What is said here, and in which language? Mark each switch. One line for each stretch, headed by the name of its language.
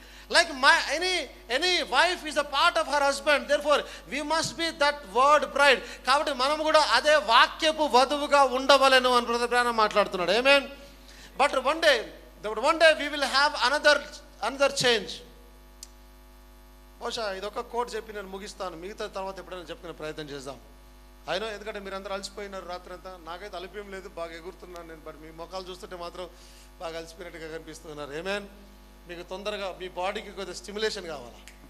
English: Like any wife is a part of her husband, therefore we must be that word bride.
Telugu: కాబట్టి మనం కూడా అదే వాక్యపు వధువుగా ఉండవలెను అని బ్రదర్ బ్రానమ్ మాట్లాడుతున్నాడు. ఆమేన్.
English: But one day we will have another change.
Telugu: బహుశా ఇదొక కోట్ చెప్పి నేను ముగిస్తాను, మిగతా తర్వాత ఎప్పుడైనా చెప్పుకునే ప్రయత్నం చేద్దాం. అయినా ఎందుకంటే మీరు అందరూ అలసిపోయినారు రాత్రి అంతా. నాకైతే అలిపేం లేదు, బాగా ఎగురుతున్నాను నేను. బట్ మీ ముఖాలు చూస్తుంటే మాత్రం బాగా అలసిపోయినట్టుగా కనిపిస్తున్నారు. ఆమేన్. మీకు తొందరగా మీ బాడీకి కొద్దిగా స్టిమ్యులేషన్ కావాలా?